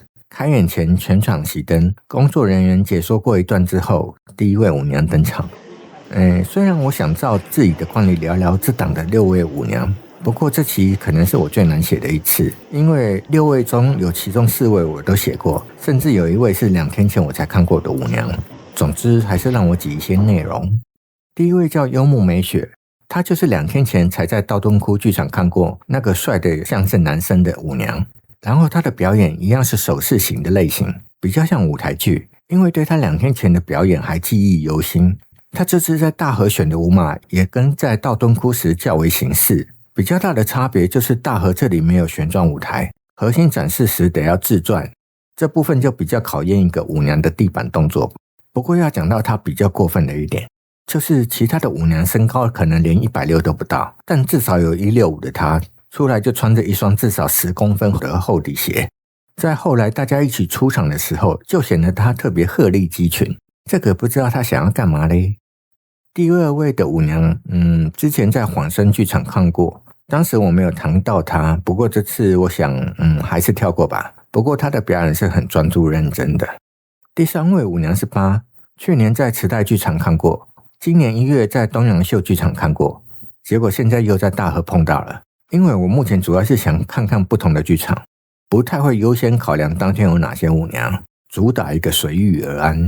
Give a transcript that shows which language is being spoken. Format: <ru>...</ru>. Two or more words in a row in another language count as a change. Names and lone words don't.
<zh>開演前全場熄燈，工作人員解說過一段之後，第1位舞娘登場。雖然我想照自己的慣例聊聊這檔的6位舞娘，不過這期可能是我最難寫的一次，因為6位中有其中4位我都寫過，甚至有1位是2天前我才看過的舞娘。總之還是讓我擠一些內容。第1位叫幽木美雪，她就是2天前才在道頓堀劇場看過那個帥的像是男生的舞娘，然後她的表演一樣是手勢型的類型，比較像舞台劇，因為對她2天前的表演還記憶猶新。她這次在大和選的舞碼也跟在道頓堀時較為形似，比較大的差別就是大和這裡沒有旋轉舞台，核心展示時得要自轉，這部分就比較考驗一個舞娘的地板動作。不過要講到她比較過分的一點，就是其他的舞娘身高可能連160都不到，但至少有165的她出來就穿着一雙至少10公分的厚底鞋， 在後來大家一起出場的時候，就顯得他特別鶴立雞群。這個不知道他想要幹嘛嘞。第二位的舞娘，之前在晃聲劇場看過，當時我沒有談到她，不過這次我想，還是跳過吧。不過她的表演是很專注認真的。第三位舞娘是八，去年在池袋劇場看過，今年1月在東陽秀劇場看過，結果現在又在大河碰到了。因為我目前主要是想看看不同的劇場，不太會優先考量當天有哪些舞娘，主打一個隨遇而安。</zh>